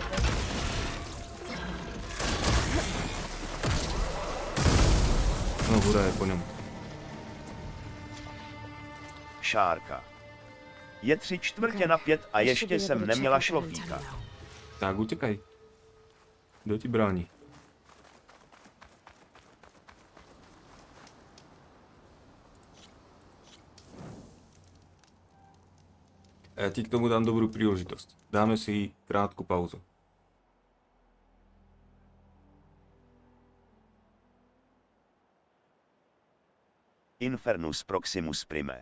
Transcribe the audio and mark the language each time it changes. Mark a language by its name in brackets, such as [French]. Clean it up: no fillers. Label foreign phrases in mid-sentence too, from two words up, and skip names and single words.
[Czech] No, hurá je po něm. Shaarka. Je 3/4 a ještě jsem neměla šlofíka. Tak utekaj. Kdo ti brání? [Slovak] A ja ti k tomu dám dobrú príležitosť. Dáme si krátku pauzu. Infernus Proximus Prime.